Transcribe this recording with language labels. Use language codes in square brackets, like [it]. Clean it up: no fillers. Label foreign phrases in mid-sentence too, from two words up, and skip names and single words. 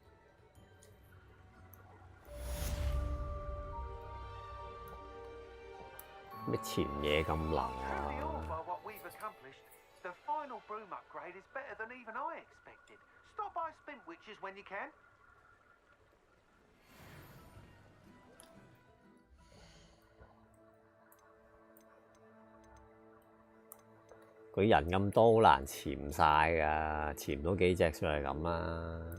[en] What we've accomplished, the final broom upgrade is better than even I expected. Stop by Spintwitches when you can. [yue] 佢人咁多，好難潛晒㗎，潛到幾隻出嚟咁啊！